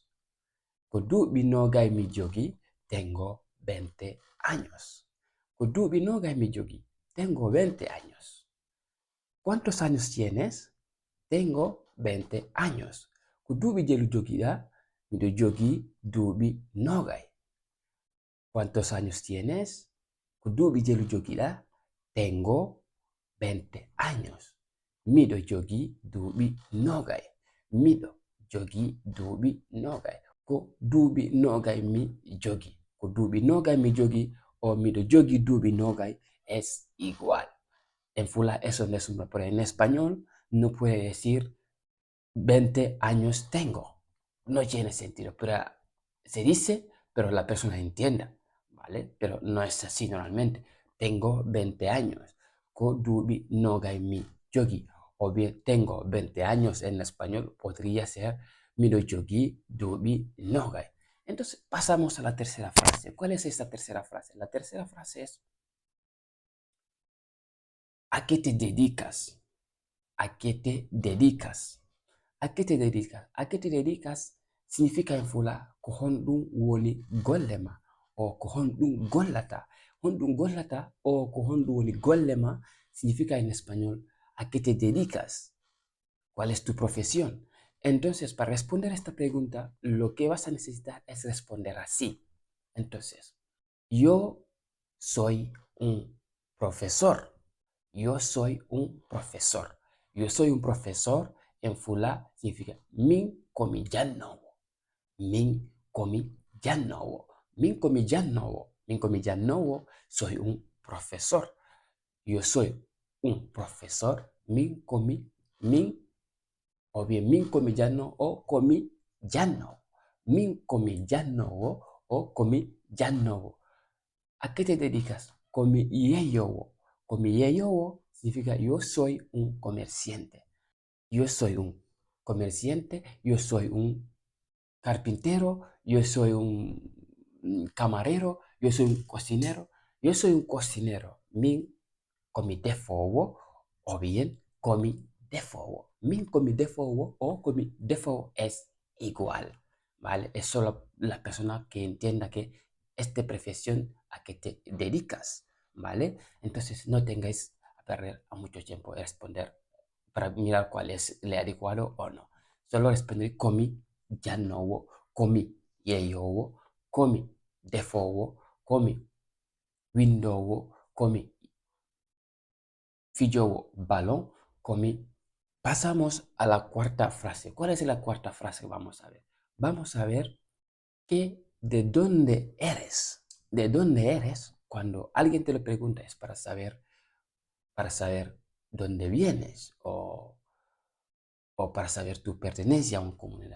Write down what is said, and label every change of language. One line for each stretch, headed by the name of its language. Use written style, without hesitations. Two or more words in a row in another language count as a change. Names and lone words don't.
Fula: Ko duuɓi nogay mi jogi.
Spanish: Tengo 20 años.
Fula: Ko duuɓi nogay mi jogi.
Spanish: Tengo 20 años. ¿Cuántos años tienes? Tengo 20 años.
Fula: Ko duuɓi jelu jogiɗa? Miɗo jogi duuɓi nogay.
Spanish: ¿Cuántos años tienes?
Fula: Ko duuɓi jelu jogiɗa?
Spanish: Tengo 20 años.
Fula: Miɗo jogi duuɓi nogay. Miɗo jogi duuɓi nogay. Ko duuɓi nogay mi jogi. Ko duuɓi nogay mi jogi, o miɗo jogi duuɓi nogay,
Spanish: es igual. En Fula eso no es pero en español no puede decir 20 años tengo. No tiene sentido, pero se dice, pero la persona entienda, ¿vale? Pero no es así normalmente. Tengo 20 años.
Fula: Ko duuɓi nogay mi jogi.
Spanish: o bien tengo 20 años en español, podría ser
Fula: miro yogi, dubi, nogai.
Spanish: Entonces pasamos a la tercera frase. ¿Cuál es esta tercera frase? La tercera frase es ¿a qué te dedicas? ¿A qué te dedicas? ¿A qué te dedicas? ¿A qué te dedicas? Significa en fula
Fula: ko honɗum woni gollema
Spanish: o
Fula: ko honɗum gollata. Honɗum gollata o ko honɗum woni gollema
Spanish: significa en español ¿a qué te dedicas? ¿Cuál es tu profesión? Entonces, para responder a esta pregunta, lo que vas a necesitar es responder así. Entonces, yo soy un profesor. Yo soy un profesor. Yo soy un profesor en fula significa
Fula: min komi jannowo. Min komi jannowo. Min komi jannowo. Min komi jannowo.
Spanish: Soy un profesor. Yo soy un profesor.
Fula: Min komi min o bien min komi janno o komi jannowo. Min komi jannowo o komi jannowo.
Spanish: ¿A qué te dedicas?
Fula: Komi yeyowo. Komi yeyowo
Spanish: significa yo soy un comerciante. Yo soy un comerciante, yo soy un carpintero, yo soy un camarero, yo soy un cocinero. Yo soy un cocinero.
Fula: Min komi defowo o bien komi defowo. Min komi defowo o komi defowo
Spanish: es igual, ¿vale? Es solo la persona que entienda que esta profesión a que te dedicas, ¿vale? Entonces no tengáis a perder a mucho tiempo en responder para mirar cuál es el adecuado o no. Solo responder
Fula: komi jannowo, komi yeyowo, komi defowo, komi windowo, komi fijowo balón, komi.
Spanish: Pasamos a la cuarta frase. ¿Cuál es la cuarta frase? Vamos a ver. Vamos a ver que de dónde eres. De dónde eres, cuando alguien te lo pregunta, es para saber dónde vienes o para saber tu pertenencia a una comunidad.